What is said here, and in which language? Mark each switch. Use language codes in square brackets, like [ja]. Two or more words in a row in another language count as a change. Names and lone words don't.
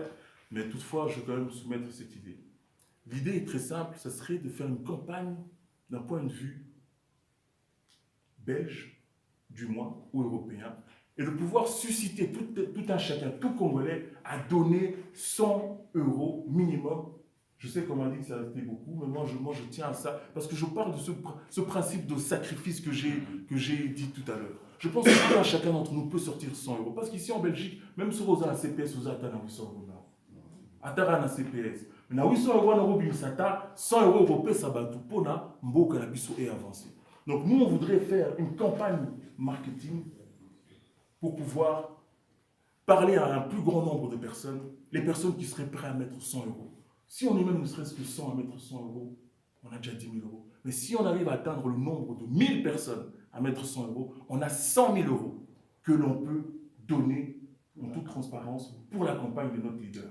[fr] Mais toutefois, je vais quand même soumettre cette idée. L'idée est très simple, ce serait de faire une campagne d'un point de vue belge, du moins, ou européen, et de pouvoir susciter tout un chacun, tout Congolais, à donner 100 € minimum. Je sais qu'on m'a dit que ça a été beaucoup, mais moi je tiens à ça, parce que je parle de ce principe de sacrifice que j'ai dit tout à l'heure. Je pense que tout un chacun d'entre nous peut sortir 100 €, parce qu'ici en Belgique, même si vous avez un CPS, vous avez un 100 €. [ln] Atara na CPS. Na 800 € na Robinsata, [fr] 100 € européens, ça va tout pour [ln] na mboka na biso [fr] et avancer. Donc nous, on voudrait faire une campagne marketing pour pouvoir parler à un plus grand nombre de personnes, les personnes qui seraient prêtes à mettre 100 €. Si on est même ne serait-ce que 100 à mettre 100 €, on a déjà 10 000 €. Mais si on arrive à atteindre le nombre de 1000 personnes à mettre 100 €, on a 100 000 € que l'on peut donner en toute transparence pour la campagne de notre leader.